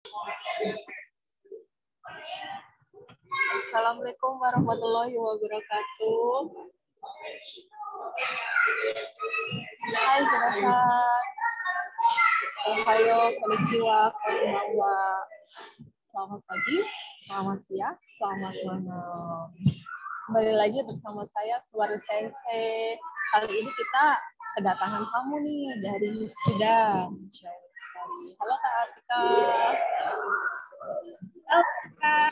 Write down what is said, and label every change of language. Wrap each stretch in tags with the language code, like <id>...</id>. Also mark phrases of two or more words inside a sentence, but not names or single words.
<ar>السلام عليكم ورحمة الله وبركاته.</ar> <id>Hai, minasan.</id> <ja>おはよう、こんにちは、こんばんは.</ja> <id>Selamat pagi, selamat siang, selamat malam. Kembali lagi bersama saya, Suwari Sensei. Kali ini kita kedatangan tamu nih dari Sudan. Jauh sekali. Halo Kak Atika. Halo Kak.</id>